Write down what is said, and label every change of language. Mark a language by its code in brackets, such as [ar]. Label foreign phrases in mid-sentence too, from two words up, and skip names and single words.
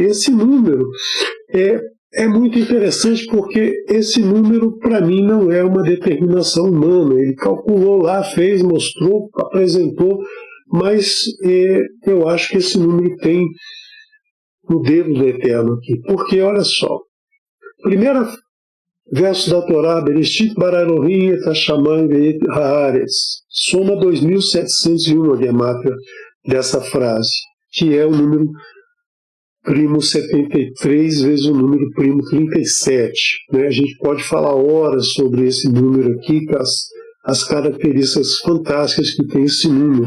[pt] Esse número é muito interessante porque esse número, para mim, não é uma determinação humana. Ele calculou lá, fez, mostrou, apresentou, mas eu acho que esse número tem o dedo do Eterno aqui. Porque, olha só, primeiro verso da Torá, [he] בראשית ברא אלהים את השמים ואת הארץ, [pt] soma 2701 a gemátria dessa frase, que é o número primo 73 vezes o número primo 37. Né? A gente pode falar horas sobre esse número aqui, com as características fantásticas que tem esse número.